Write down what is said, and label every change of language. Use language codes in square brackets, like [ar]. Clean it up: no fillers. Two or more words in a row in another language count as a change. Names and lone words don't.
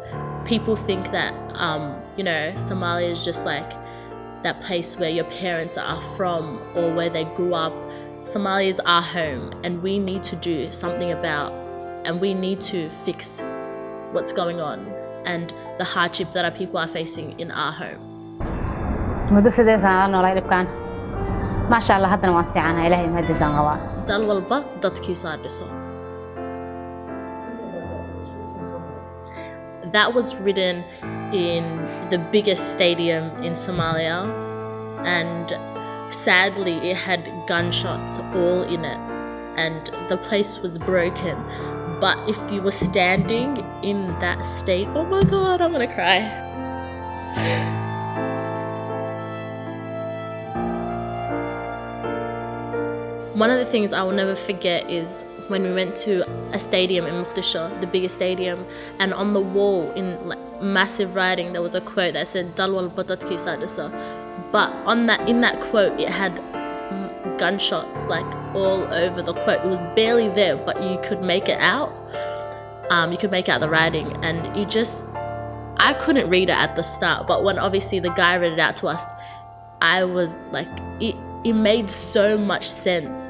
[en] People think that, Somalia is just like that place where your parents are from or where they grew up. Somalia is our home, and we need to do something about, and we need to fix what's going on and the hardship that our people are facing in our home. [so] Mashallah, haddana waan fiicanahay, Ilaahay mahadiisaan qabaa. Dal walba dadkiisa dhiso. [en] That was written in the biggest stadium in Somalia, and sadly it had gunshots all in it, and the place was broken. But if you were standing in that state, oh my God, I'm gonna cry. One of the things I will never forget is when we went to a stadium in Mogadishu, the biggest stadium, and on the wall in massive writing there was a quote that said [so] "Dal walba dadkiisa dhisa." [en] But in that quote it had gunshots all over the quote. It was barely there, but you could make it out. You could make out the writing, and I couldn't read it at the start, but when obviously the guy read it out to us, I was like, it made so much sense.